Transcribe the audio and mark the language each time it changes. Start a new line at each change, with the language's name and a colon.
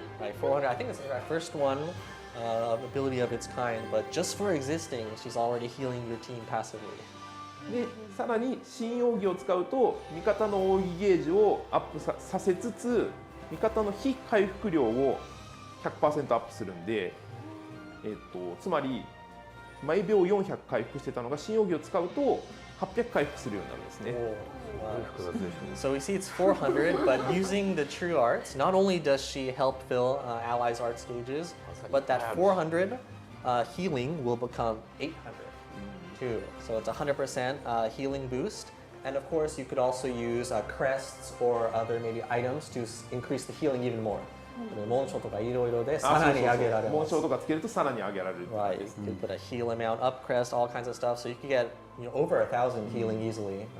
English: Right, 400. I think it's our first one ability of its kind, but just for existing, she's already healing your team passively.
Japanese: でさらに新奥義を使うと味方の奥義ゲージをアップさせつつ、味方の非回復量を 100% アップするんで、つまり毎秒400回復してたのが新奥義を使うと800回復するようになるんですね。
English: So we see it's 400, but using the true arts, not only does she help fill allies' arts gauges, but that 400 healing will become 800 too. So it's 100% healing boost. And of course, you could also use crests or other maybe items to increase the healing even more.
Japanese: 紋章とかいろいろでさらに上げられます。紋章とかつけるとさらに上げられる。
English: Right, you could put a heal amount, up crest, all kinds of stuff. So you could get over 1,000 healing easily.